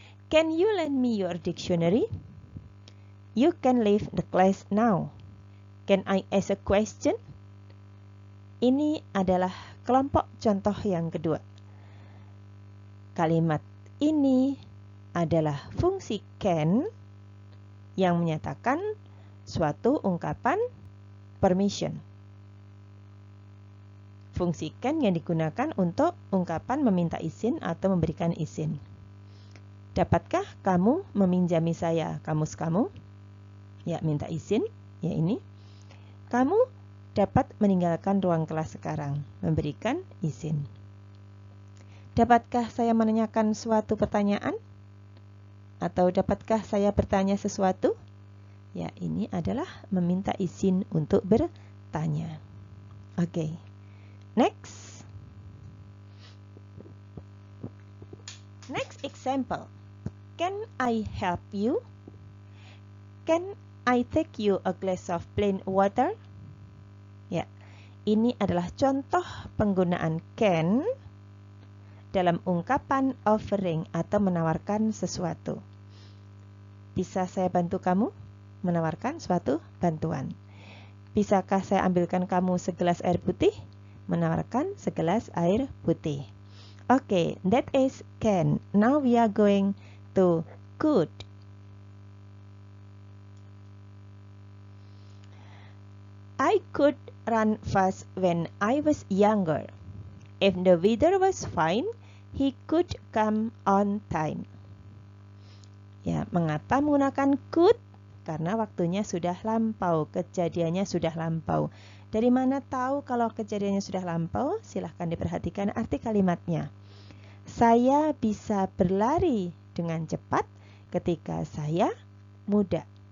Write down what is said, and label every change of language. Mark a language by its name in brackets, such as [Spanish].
[English] Can you lend me your dictionary? You can leave the class now. Can I ask a question? [Indonesian] Ini adalah kelompok contoh yang kedua. Kalimat ini adalah fungsi can yang menyatakan suatu ungkapan permission. Fungsi can yang digunakan untuk ungkapan meminta izin atau memberikan izin. Dapatkah kamu meminjami saya kamus kamu? Ya, minta izin. Ya, ini. Kamu dapat meninggalkan ruang kelas sekarang. Memberikan izin. Dapatkah saya menanyakan suatu pertanyaan? Atau dapatkah saya bertanya sesuatu? Ya, ini adalah meminta izin untuk bertanya. Oke. Next. [English] Next example. Can I help you? Can I take you a glass of plain water? [Indonesian] Ya, ini adalah contoh penggunaan can dalam ungkapan offering atau menawarkan sesuatu. Bisa saya bantu kamu? Menawarkan suatu bantuan. Bisakah saya ambilkan kamu segelas air putih? Menawarkan segelas air putih. [English] Okay, that is can. Now we are going to could. I could run fast when I was younger. If the weather was fine, he could come on time. [Indonesian] Ya, mengapa menggunakan could? Karena waktunya sudah lampau, kejadiannya sudah lampau. Dari mana tahu kalau kejadiannya sudah lampau? Silahkan diperhatikan arti kalimatnya. Saya bisa berlari dengan cepat ketika saya muda.